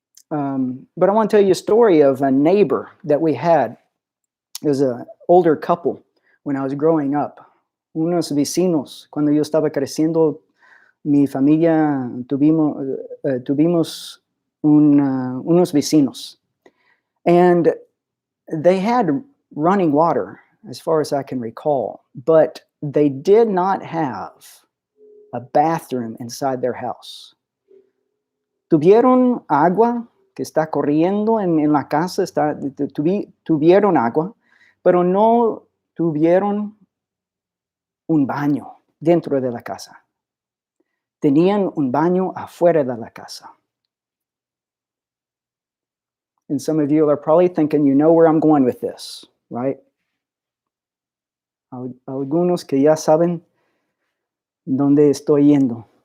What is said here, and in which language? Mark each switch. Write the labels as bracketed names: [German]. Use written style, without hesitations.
[English] But I want to tell you a story of a neighbor that we had. It was an older couple when I was growing up. [Spanish] Unos vecinos, cuando yo estaba creciendo, mi familia tuvimos unos vecinos. [English] And they had running water, as far as I can recall, but they did not have a bathroom inside their house. [Spanish] Tuvieron agua que está corriendo en la casa, tuvieron agua, pero no tuvieron un baño dentro de la casa. Tenían un baño afuera de la casa. [English] And some of you are probably thinking, you know where I'm going with this, right? [Spanish] Algunos que ya saben dónde estoy yendo.